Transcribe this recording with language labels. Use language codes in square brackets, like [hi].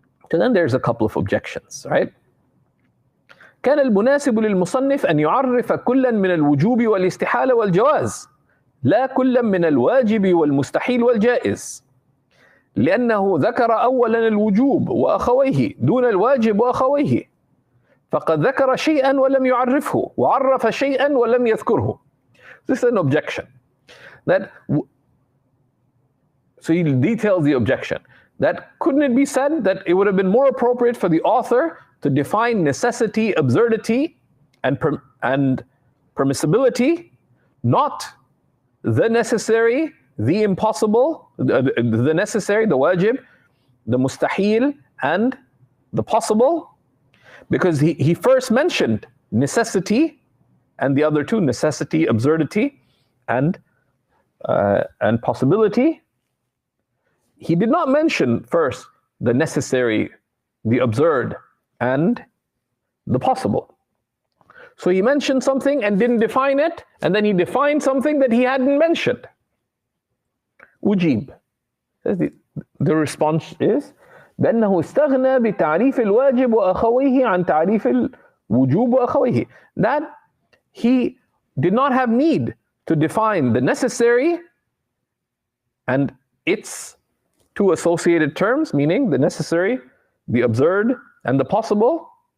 [en] So then there's a couple of objections, right? [ar] كان المناسب للمصنف أن يعرف كلا من الوجوب والاستحالة والجواز لا كلا من الواجب والمستحيل والجائز، لأنه ذكر أولا الوجوب وأخويه دون الواجب وأخويه، فقد ذكر شيئا ولم يعرفه وعرف شيئا ولم يذكره. [en] This is an objection. So he details the objection. That couldn't it be said that it would have been more appropriate for the author to define necessity, absurdity, and permissibility, not the necessary, the impossible, the necessary, the wajib, the mustahil, and the possible, because he first mentioned necessity and the other two, necessity, absurdity, and possibility. He did not mention first the necessary, the absurd, and the possible. So he mentioned something and didn't define it, and then he defined something that he hadn't mentioned. [ar] Ujib. [en] The response is [ar] بأنه استغنى بتعريف الواجب وأخويه عن تعريف الوجوب وأخويه. [en] That he did not have need to define the necessary and its two associated terms, meaning the necessary, the absurd, and the possible.